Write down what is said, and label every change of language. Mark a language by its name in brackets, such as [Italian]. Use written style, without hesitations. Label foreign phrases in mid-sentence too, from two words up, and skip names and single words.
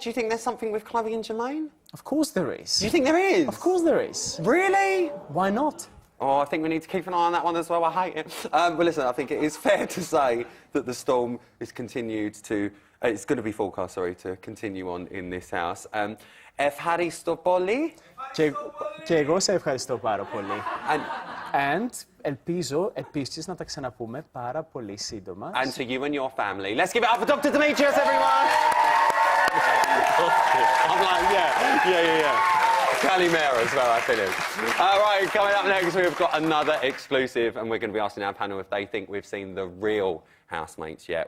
[English] Do you think there's something with Chloe and Jermaine? Of course there is. Do you think there is? Of course there is. Really? Why not? Oh, I think we need to keep an eye on that one as well. I hate it. But listen, I think it is fair to say that the storm is continued to... it's going to be forecast, sorry, to continue on in this house. [Greek] Ευχαριστώ πολύ. Και εγώ σε ευχαριστώ πάρα πολύ. And ελπίζω επίσης να τα ξαναπούμε πάρα πολύ σύντομα. [English] And to you and your family. Let's give it up for Dr. Demetrios, everyone! I'm like, yeah. Kalimera as well, I finish. Right, coming up next, we've got another exclusive, and we're going to be asking our panel if they think we've seen the real housemates yet.